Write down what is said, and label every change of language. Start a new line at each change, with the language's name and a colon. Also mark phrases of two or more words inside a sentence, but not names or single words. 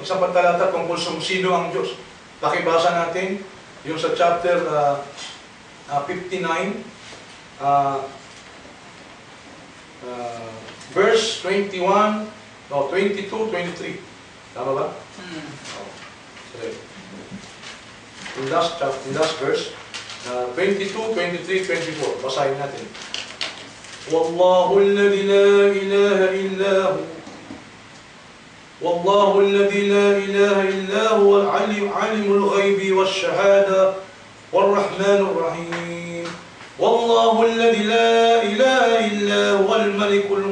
Filipino: Isa pang talata tungkol sa sino ang Diyos. Pakibasa natin yung sa chapter 59, verse 21, 22, 23. Tama ba? Sorry.
English: In last verse,
Filipino: 22, 23, 24. Basahin natin.
Arabic: والله الذي لا إله إلا هو. والله الذي لا إله إلا هو العلم الغيب والشهادة والرحمن الرحيم والله الذي لا إله إلا هو الملك